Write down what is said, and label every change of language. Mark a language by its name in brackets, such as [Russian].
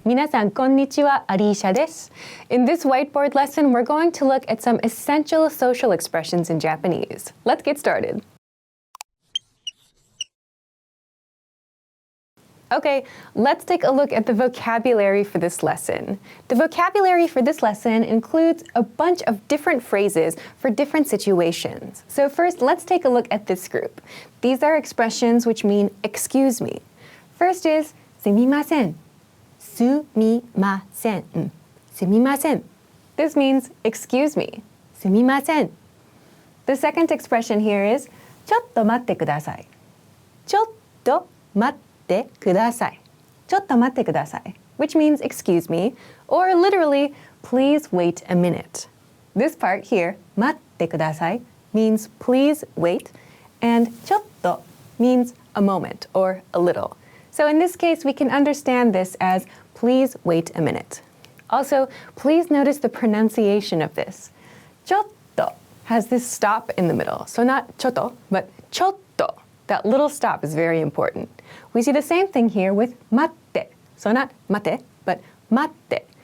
[Japanese] 皆さんこんにちは、Alicia です。 [English] In this whiteboard lesson, we're going to look at some essential social expressions in Japanese. Let's get started. Okay, let's take a look at the vocabulary for this lesson. The vocabulary for this lesson includes a bunch of different phrases for different situations. So first, let's take a look at this group. These are expressions which mean excuse me. First is [Japanese] すみません. すみません.すみません. [English] This means excuse me. [Japanese] すみません. [English] The second expression here is [Japanese] ちょっと待ってください. ちょっと待ってください. ちょっと待ってください, [English] which means excuse me, or literally, please wait a minute. This part here, [Japanese] 待ってください, [English] means please wait, and ちょっと means a moment or a little. So in this case, we can understand this as please wait a minute. Also, please notice the pronunciation of this. ちょっと has this stop in the middle. So not ちょっと, but ちょっと. That little stop is very important. We see the same thing here with 待って. So not 待て, but 待って.